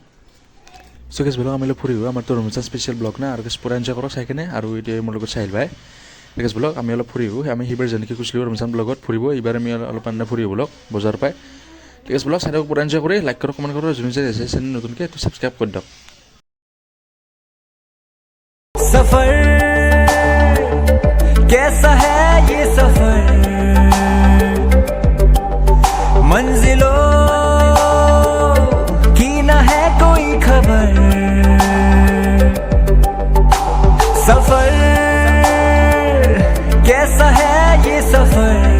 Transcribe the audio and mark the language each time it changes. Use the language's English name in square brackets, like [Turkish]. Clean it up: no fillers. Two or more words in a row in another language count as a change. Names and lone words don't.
[Assamese] চ' গেছ বলক আমি অলপ ফুৰিব, আমাৰতো ৰমজান [English] special vlog [Assamese] না, আৰু গেছ পূৰা এনজয় কৰক চাই কিনে। আৰু এতিয়া মোৰ লগত চাহিল ভাই। গেছ বলক আমি অলপ ফুৰিব, আমি সেইবাৰ যেনেকৈ কৈছিলোঁ ৰমজান ব্লগত ফুৰিব, এইবাৰ আমি অলপ মানে ফুৰিব বলক বজাৰ পাই। ঠিক আছে বলক চাই দিয়ক, পূৰা এনজয় কৰি লাইক কৰক, কমেণ্ট কৰক, যোনে যোনে আছে চেনেল নতুনকৈ সেইটো ছাবস্ক্ৰাইব কৰি দিয়ক। [Hindi] सफर कैसा है ये सफर, मंजिलों की न है कोई खबर, सफर कैसा है ये सफर,